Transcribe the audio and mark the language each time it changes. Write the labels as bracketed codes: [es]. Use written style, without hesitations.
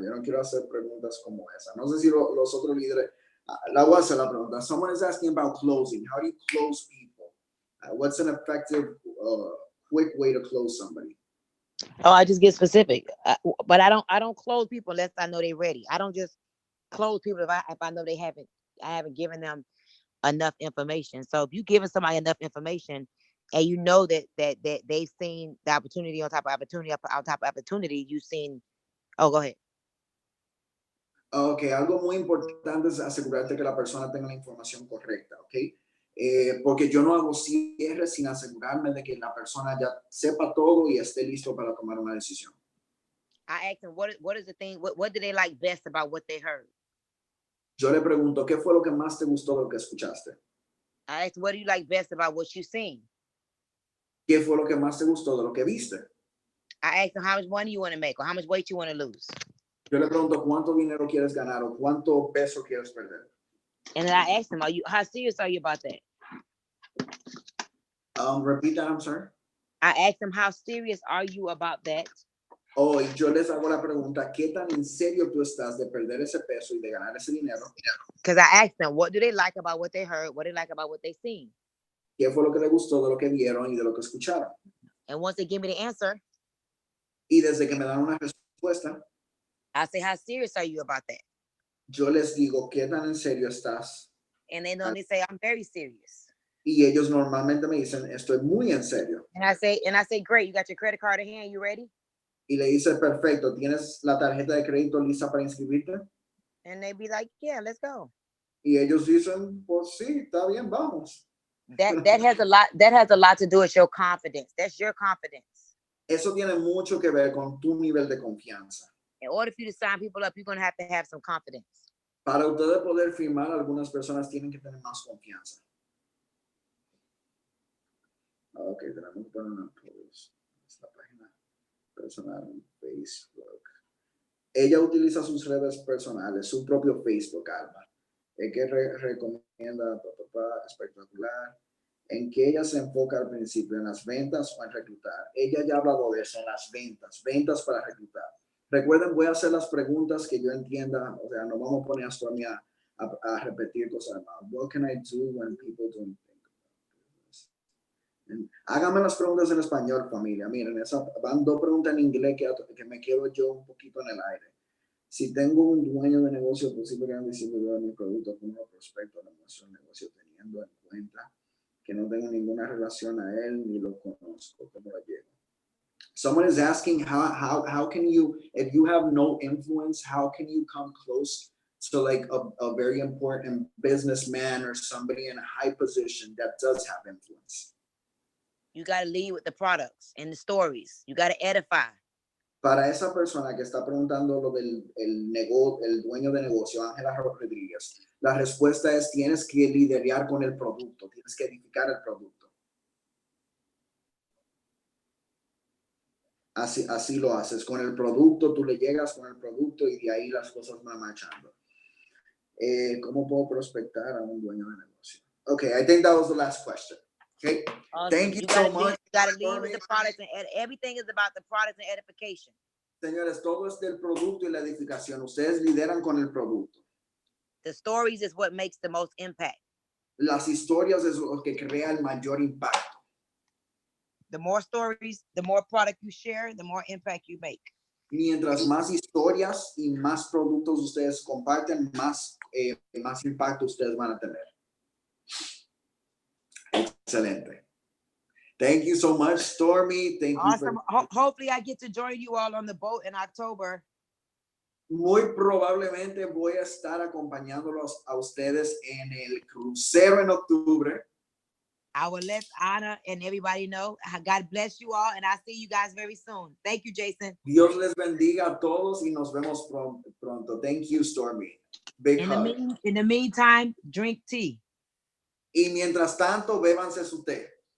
[es] Yo no quiero hacer preguntas como esa. No sé si los otros líderes. La voy a hacer la pregunta. [en] Someone is asking about closing. How do you close people? What's an effective, quick way to close somebody? Oh, I just get specific, but I don't close people unless I know they're ready. I don't just close people if I know I haven't given them enough information. So if you're giving somebody enough information, and you know that they've seen the opportunity on top of opportunity on top of opportunity, you've seen. Oh, go ahead. [es] Ok, algo muy importante es asegurarte que la persona tenga la información correcta, ¿ok? Porque yo no hago cierres sin asegurarme de que la persona ya sepa todo y esté listo para tomar una decisión. [en] I asked them, what is the thing, what do they like best about what they heard? [es] Yo le pregunto, ¿qué fue lo que más te gustó de lo que escuchaste? [en] I asked, what do you like best about what you've seen? [es] ¿Qué fue lo que más te gustó de lo que viste? [en] I asked them, how much money you want to make or how much weight you want to lose? [es] Yo le pregunto, ¿cuánto dinero quieres ganar o cuánto peso quieres perder? [en] And then I asked them, how serious are you about that? Repeat that, I'm sorry. I asked them, how serious are you about that? [es] Oh, y yo les hago la pregunta, ¿qué tan en serio tú estás de perder ese peso y de ganar ese dinero? [en] Because I asked them, what do they like about what they heard? What do they like about what they seen? [es] ¿Qué fue lo que les gustó de lo que vieron y de lo que escucharon? [en] And once they give me the answer, [es] Y desde que me dan una respuesta, [en] I say, how serious are you about that? [es] yo les digo, ¿qué tan en serio estás? [en] And they normally say, I'm very serious. [es] Y ellos normalmente me dicen, estoy muy en serio. [en] And I say, great, you got your credit card in hand, you ready? [es] Y le dice, perfecto, ¿tienes la tarjeta de crédito lista para inscribirte? [en] And they be like, yeah, let's go. [es] Y ellos dicen, pues sí, está bien, vamos. [en] That has a lot to do with your confidence. That's your confidence. [es] Eso tiene mucho que ver con tu nivel de confianza. [en] In order for you to sign people up, you're going to have some confidence. [es] Para ustedes poder firmar, algunas personas tienen que tener más confianza. Ok, tenemos que poner una post. Esta página personal en Facebook. Ella utiliza sus redes personales, su propio Facebook, Alma. Que recomienda, espectacular. En que ella se enfoca al principio, en las ventas o en reclutar. Ella ya ha hablado de eso, en las ventas para reclutar. Recuerden, voy a hacer las preguntas que yo entienda, o sea, no vamos a poner a Stormy a repetir cosas más. [en] What can I do when people don't think about this? [es] Háganme las preguntas en español, familia. Miren, van dos preguntas en inglés que me quedo yo un poquito en el aire. Si tengo un dueño de negocio, posible que hagan distribuidor de mi producto como prospecto de nuestro negocio, teniendo en cuenta que no tengo ninguna relación a él ni lo conozco, ¿cómo lo llevo? [en] Someone is asking how can you, if you have no influence, how can you come close to like a very important businessman or somebody in a high position that does have influence? You got to lead with the products and the stories. You got to edify. [es] Para esa persona que está preguntando lo del el dueño de negocio, Ángela Rodríguez, la respuesta es tienes que liderar con el producto, tienes que edificar el producto. Así lo haces, con el producto, tú le llegas con el producto y de ahí las cosas van marchando. ¿Cómo puedo prospectar a un dueño de negocio? [en] Okay, I think that was the last question. Okay, awesome. Thank you so much. You got to lead with the products, and everything is about the products and edification. [es] Señores, todo es del producto y la edificación. Ustedes lideran con el producto. [en] The stories is what makes the most impact. [es] Las historias es lo que crea el mayor impacto. [en] The more stories, the more product you share, the more impact you make. [es] Mientras más historias y más productos ustedes comparten, más impacto ustedes van a tener. [en] Excelente. Thank you so much, Stormy. Thank awesome. you. Hopefully I get to join you all on the boat in October. [es] Muy probablemente voy a estar acompañándolos a ustedes en el crucero en octubre. [en] I will let Anna and everybody know. God bless you all, and I'll see you guys very soon. Thank you, Jason. [es] Dios les bendiga a todos y nos vemos pronto. [en] Thank you, Stormy. Big hug. In the meantime, drink tea. [es] Y mientras tanto, bébanse su té.